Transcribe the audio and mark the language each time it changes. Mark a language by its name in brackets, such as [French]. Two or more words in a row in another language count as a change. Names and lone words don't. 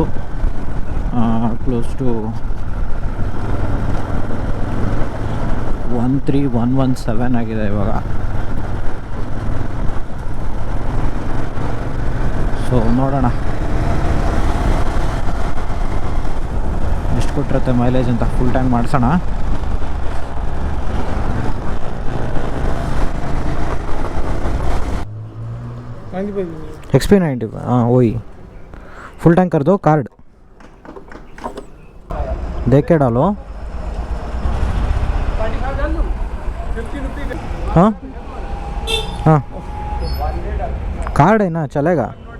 [English] close to [Kannada] 13117 ಆಗಿದೆ ಇವಾಗ. ಸೊ ನೋಡೋಣ ಎಷ್ಟು ಕೊಟ್ಟಿರುತ್ತೆ ಮೈಲೇಜ್ ಅಂತ. [English] full time [Kannada] ಮಾಡಿಸೋಣ. [Hindi] XP90 हाँ वही [English] full tank [Hindi] कर दो. कार्ड देख के डालो. हाँ हाँ कार्ड है ना चलेगा.